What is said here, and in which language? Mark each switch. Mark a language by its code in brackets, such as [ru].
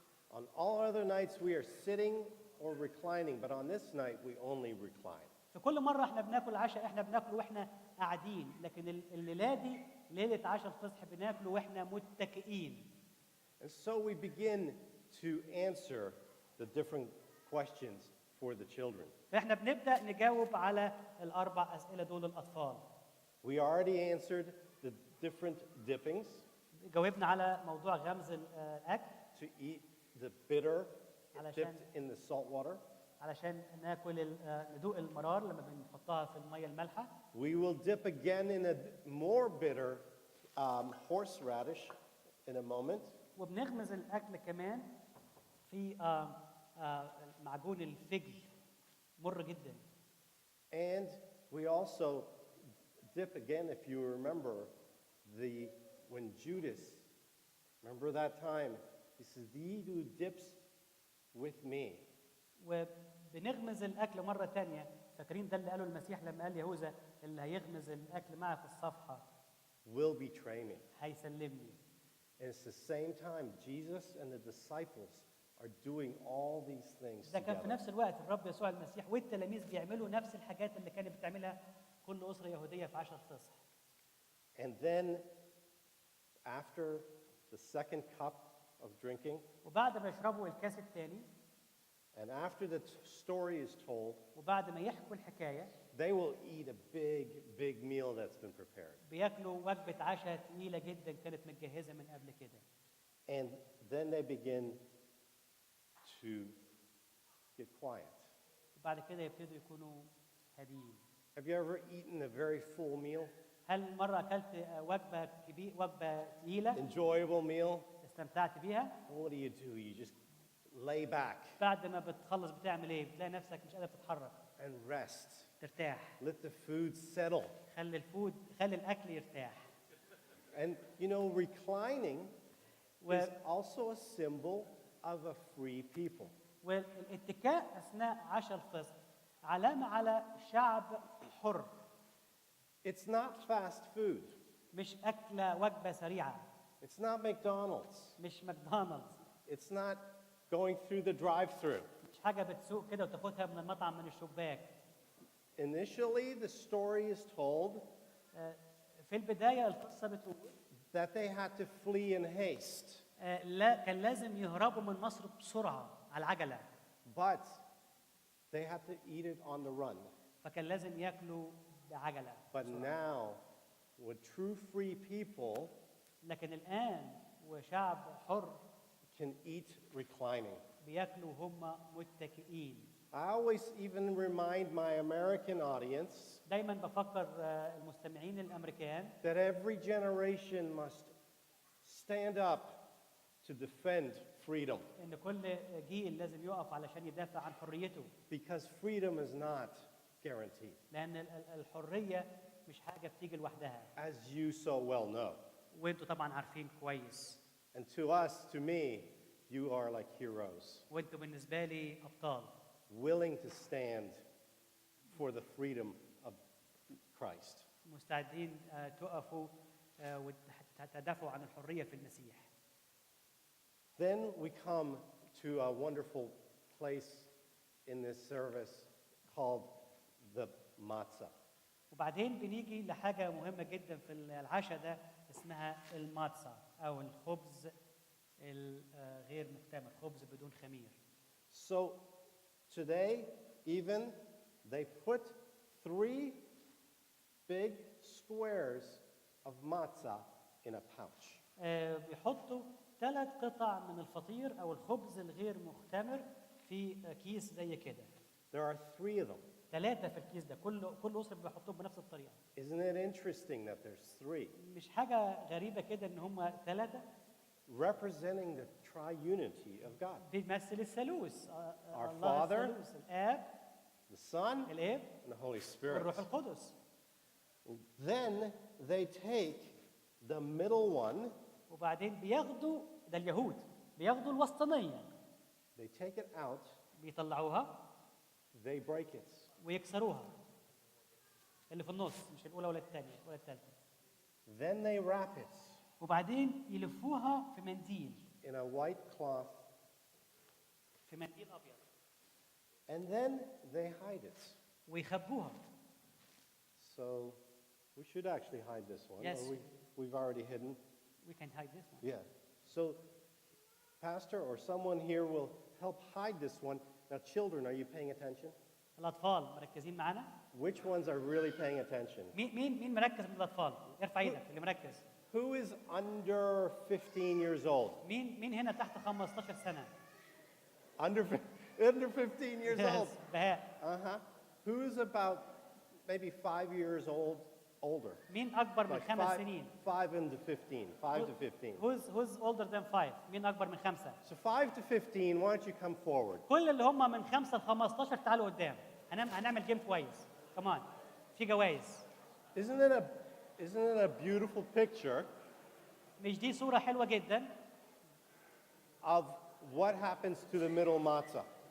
[en] On all other nights we are sitting or reclining, but on this night we only recline. [ar] في كل مرة احنا بناكل عشاء احنا بناكل واحنا قاعدين، لكن الليلة دي ليلة عشاء الفصح بناكله واحنا متكئين. [en] And so we begin to answer the different questions for the children. [ar] فاحنا بنبدأ نجاوب على الأربع أسئلة دول للأطفال. [en] We already answered the different dippings. [ar] جاوبنا على موضوع غمز الأكل. [en] To eat the bitter [ar] علشان [en] dipped in the salt water. [ar] علشان ناكل ندوق المرار لما بنحطها في المية المالحة. [en] We will dip again in a more bitter horseradish in a moment. [ar] وبنغمز الأكل كمان في معجون الفجل مر جدا. [en] And we also dip again, if you remember, when Judas, remember that time, he says, "He who dips with me." [ar] وبنغمز الأكل مرة تانية، فاكرين ده اللي قاله المسيح لما قال يهوذا اللي هيغمز الأكل معه في الصفحة [en] will betray me. [ar] هيسلمني. [en] And it's the same time Jesus and the disciples are doing all these things [ar] ده كان في [en] together. [ar] نفس الوقت الرب يسوع المسيح والتلاميذ بيعملوا نفس الحاجات اللي كانت بتعملها كل أسرة يهودية في عشاء الفصح. [en] And then after the second cup of drinking, [ar] وبعد ما يشربوا الكاس الثاني [en] and after the story is told, [ar] وبعد ما يحكوا الحكاية [en] they will eat a big meal that's been prepared. [ar] بياكلوا وجبة عشاء تقيلة جدا كانت متجهزة من قبل كده. [en] And then they begin to get quiet. [ar] وبعد كده يبتدوا يكونوا هاديين. [en] Have you ever eaten a very full meal? [ar] هل مرة أكلت وجبة تقيلة [en] Enjoyable meal? [ar] استمتعت بيها؟ [en] What do? You just lay back [ar] بعد ما بتخلص بتعمل إيه؟ بتلاقي نفسك مش قادر تتحرك. [en] and rest. [ar] ترتاح. [en] Let the food settle. [ar] خلي الأكل يرتاح. [en] And reclining is also a symbol of a free people. [ar] والاتكاء أثناء عشاء الفصح علامة على شعب حر. [en] It's not fast food. [ar] مش أكلة وجبة سريعة. [en] It's not McDonald's. [ar] مش ماكدونالدز. [en] It's not going through the drive-through. [ar] مش حاجة بتسوق كده وتاخدها من المطعم من الشباك. [en] Initially, the story is told [ar] في البداية القصة بتقول [en] that they had to flee in haste. [ar] لا كان لازم يهربوا من مصر بسرعة على العجلة. [en] But they had to eat it on the run. [ar] فكان لازم ياكلوا بعجلة. [en] But now, with true free people, [ar] لكن الآن وشعب حر [en] can eat reclining. [ar] بياكلوا هم متكئين. [en] I always even remind my American audience [ar] دايما بفكر المستمعين الأمريكان [en] that every generation must stand up to defend freedom. [ar] إن كل جيل لازم يقف علشان يدافع عن حريته. [en] Because freedom is not guaranteed. [ar] لأن الحرية مش حاجة بتيجي لوحدها. [en] As you so well know. [ar] وانتوا طبعا عارفين كويس. [en] And to me, you are like heroes. [ar] وانتوا بالنسبة لي أبطال. [en] Willing to stand for the freedom of Christ. [ar] مستعدين تقفوا وتدافعوا عن الحرية في المسيح. [en] Then we come to a wonderful place in this service called the matzah. [ar] وبعدين بنيجي لحاجة مهمة جدا في العشاء ده اسمها الماتزا أو الخبز الغير مختمر، خبز بدون خمير. [en] So today, even they put 3 big squares of matzah in a pouch. [ar] بيحطوا 3 قطع من الفطير أو الخبز الغير مختمر في كيس زي كده. [en] There are 3 of them. [ar] 3 في الكيس ده، كل اسره بيحطوهم بنفس الطريقه. [en] Isn't it interesting that there's 3 [ar] مش حاجه غريبه كده ان هم 3 [en] representing the triunity of God? [ar] بيمثل الثالوث. [en] Our [ar] الله [en] Father, [ar] الثالوث، الاب، [en] the Son, [ar] الاب [en] and the Holy Spirit. [ar] والروح القدس. [en] Then they take the middle one, [ar] وبعدين بياخدوا ده اليهود، بياخدوا الوسطانيه، [en] they take it out, [ar] بيطلعوها [en] they break it. [ar] ويكسروها، اللي في النص، مش الاولى ولا الثانيه ولا الثالثه. [en] Then they wrap it [ar] وبعدين يلفوها في منديل، [en] in a white cloth, [ar] في منديل ابيض، [en] and then they hide it. [ar] ويخبوها. [en] So we should actually hide this one. Yes. Or we've already hidden. We can hide this one. Yeah. So pastor or someone here will help hide this one. Now children, are you paying attention? [ar] الاطفال مركزين معانا؟ [en] Which ones are really paying attention? [ar] مين مركز من الاطفال؟ ارفع ايدك اللي مركز. [en] Who is under 15 years old? [ar] مين هنا تحت 15 سنه؟ [en] Under 15 years old. [ar] بهاء. Uh-huh. [en] Who's about maybe 5 years older? [ar] مين اكبر من [en] Like [ar] 5 سنين؟ [en] 5 into 15. 5 to 15. Who's older than 5؟ [ar] مين اكبر من 5؟ [en] So 5 to 15, why don't you come forward? [ar] كل اللي هم من 5 ل 15 تعالوا قدام. هنعمل جيم كويس. كمان في جوائز. [en] Isn't it a beautiful picture [ar] مش دي صورة حلوة جدا [en] of what happens to the middle matzah?